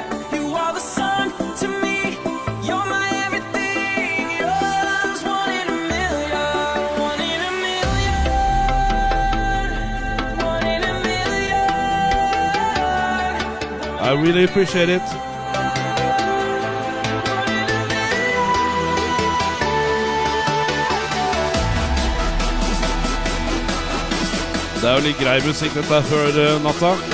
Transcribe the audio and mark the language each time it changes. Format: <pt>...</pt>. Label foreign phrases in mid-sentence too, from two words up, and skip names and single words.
<en>You are the sun to me, you're my everything. Your love's one in a million. One in a million. One in a million. I really appreciate it.</en> <no>Det er jo litt grei musikk dette her før natta.</no>